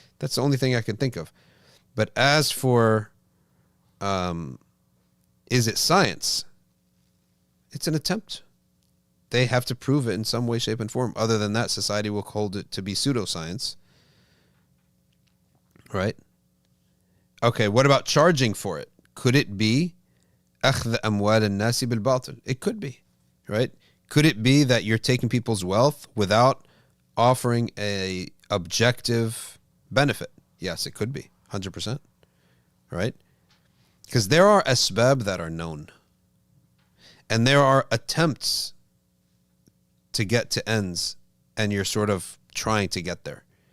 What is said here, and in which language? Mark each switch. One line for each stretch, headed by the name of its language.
English: That's the only thing I can think of. But as for, is it science? It's an attempt. They have to prove it in some way, shape, and form. Other than that, society will hold it to be pseudoscience. Right? Okay, what about charging for it? Could it be
Arabic: أخذ أموال الناس بالباطل?
English: It could be, right? Could it be that you're taking people's wealth without offering a objective benefit? Yes, it could be, 100%, right? Because there are asbab that are known. And there are attempts to get to ends, and you're sort of trying to get there.